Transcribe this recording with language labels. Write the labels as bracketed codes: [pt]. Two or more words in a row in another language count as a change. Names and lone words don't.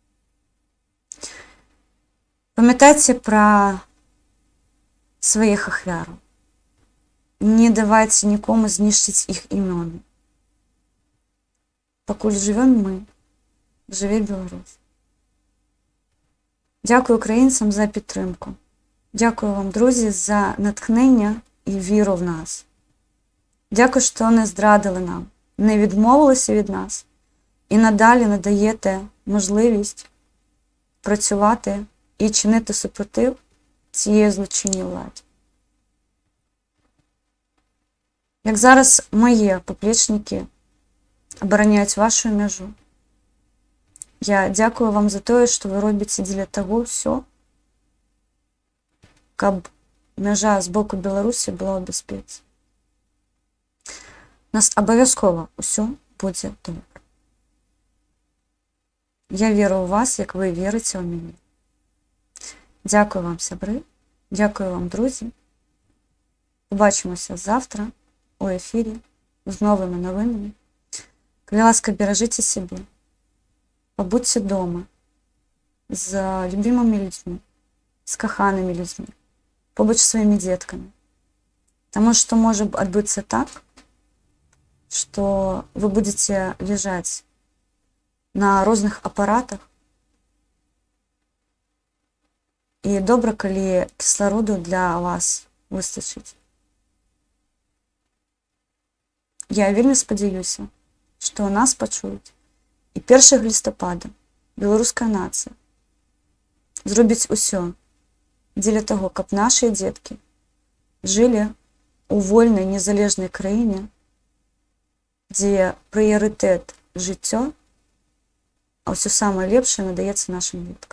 [be] Памятайце пра сваіх ахвяраў. Не давайце нікому знішчыць іх імёны. Пакуль жывём мы, жыве Беларусь. Дзякую украінцам за підтримку. [uk] Дякую вам, друзі, за натхнення і віру в нас. Дякую, що не зрадили нам, не відмовилися від нас і надалі надаєте можливість працювати і чинити супротив цієї злочинній владі. Як зараз мої поплічники обороняють вашу межу, я дякую вам [be] за тое, што вы робіце дзеля таго ўсё, каб мяжа з боку Беларусі была ў бяспецы. Нас абавязкова ўсё будзе добра. Я веру ў вас, як вы верыце ў мяне. [uk] Дякую вам, сябры, дякую вам, друзі. Побачимося завтра у ефірі з новими новинами. Коли ласка, бережите себе. Побудьте дома з [ru] любимыми людьми, [uk] з коханими людьми, побудь з [ru] своими детками. Потому что может отбыться так, что вы будете лежать на разных аппаратах [uk] І добре, [be] калі кіслароду для вас выстачыць. Я вельмі спадзяюся, што нас пачуюць. І 1 лістапада беларуская нацыя зробіць усё дзеля таго, каб нашыя дзеткі жылі у вольнай незалежнай краіне, дзе прыярытэт жыццё, а ўсё самае лепшае надаецца нашым дзеткам.